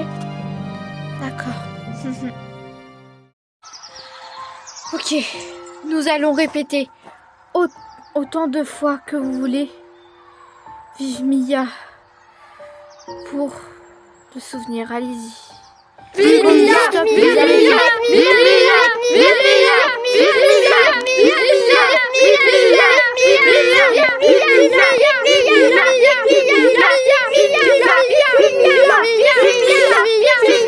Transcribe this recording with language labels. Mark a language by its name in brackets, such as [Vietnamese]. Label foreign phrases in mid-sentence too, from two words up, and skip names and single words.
[French] D'accord. Ok, nous allons répéter autant de fois que vous voulez. Vive Mia. Pour le souvenir, allez-y. Vive Mia, Stop. vive Mia, vive Mia, vive Mia, vive Mia, vive Mia, vive Mia, vive Mia, vive Mia, vive Mia, vive Mia,